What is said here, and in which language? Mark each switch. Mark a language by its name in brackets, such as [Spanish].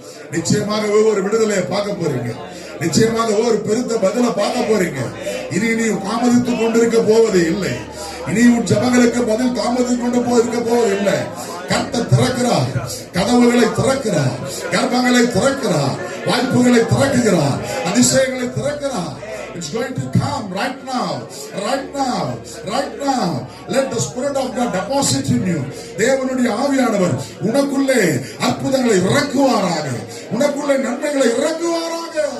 [Tamil] நிச்சயமாக ஒவ்வொரு விடுதலையை பார்க்க போறீங்க. நிச்சயமாக ஒவ்வொரு பெருத்த பதில பார்க்க போறீங்க. இனி நீ தாமதித்துக் கொண்டிருக்க போவது இல்லை. இனி உன் ஜபங்களுக்கு பதில் தாமதித்துக் கொண்டு இருக்க போவது இல்லை. கர்த்தர் திறக்கிறார், கதவுகளை திறக்கிறார், கர்ப்பங்களை திறக்கிறார், வாய்ப்புகளை திறக்குகிறார், அதிசயங்களை திறக்கிறார். [English] It's going to come right now, right now, right now. Let the Spirit of God deposit in you. [Tamil] தேவனுடைய ஆவியானவர் உனக்குள்ளே அற்புதங்களை இறக்குவாராக, உனக்குள்ளே நன்மைகளை இறக்குவாராக.